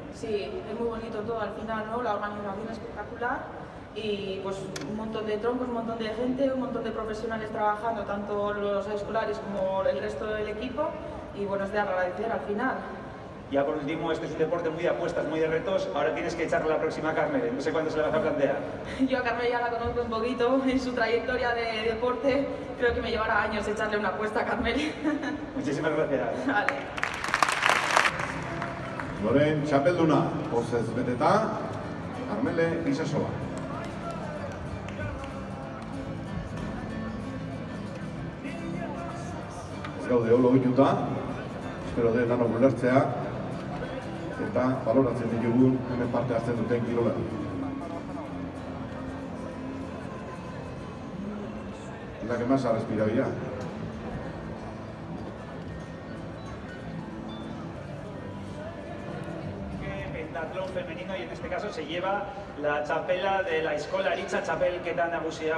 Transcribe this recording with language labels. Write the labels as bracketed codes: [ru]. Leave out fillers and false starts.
[es] Sí, es muy bonito todo al final, ¿no? La organización espectacular y pues un montón de troncos, un montón de gente, un montón de profesionales trabajando, tanto los escolares como el resto del equipo, y bueno, es de agradecer al final. Ya por último, este es un deporte muy de apuestas, muy de retos. Ahora tienes que echarle a la próxima a Carmele. No sé cuándo se la vas a plantear. Yo a Carmele ya la conozco un poquito en su trayectoria de deporte. Creo que me llevará años echarle una apuesta a Carmele. Muchísimas gracias. Vale. [eu] Loren txapelduna, pozez beteta, Carmele Gizasoa. Ez gaude holo ohituta, espero de danok ulertzea, eta baloratzen ditugun hemen parte hartzen duten kirolari. [es] la que más ha respirado ya. Pentatlón femenino, y en este caso se lleva la txapela de la Eskola Aritza Txapelketa Nagusia.